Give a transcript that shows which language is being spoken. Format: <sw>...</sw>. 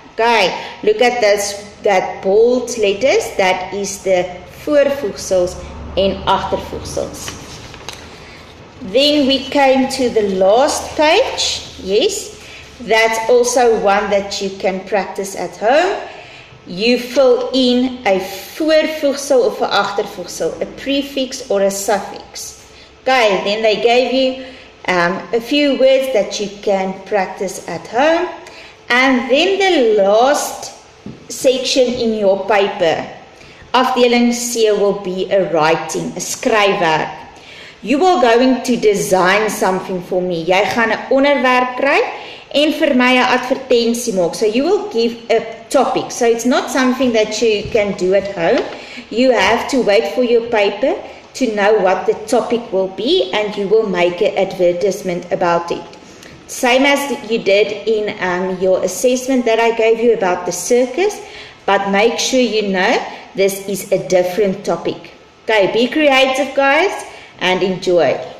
<en>Okay, look at that bold letters. That is the</en> <af>voorvoegsels en agtervoegsels.</af> <en>Then we came to the last page. Yes, that's also one that you can practice at home. You fill in a</en> <af>voorvoegsel of 'n agtervoegsel,</af> <en>a prefix or a suffix. Okay, then they gave you a few words that you can practice at home. And then the last section in your paper, afdeling C, will be a writing, a skryfwerk. You are going to design something for me.</en> <af>Jy gaan 'n onderwerp kry en vir my 'n advertensie maak.</af> <en>So you will give a topic. So it's not something that you can do at home. You have to wait for your paper to know what the topic will be, and you will make an advertisement about it. Same as you did in your assessment that I gave you about the circus, but make sure you know this is a different topic. Okay, be creative, guys, and enjoy.</en>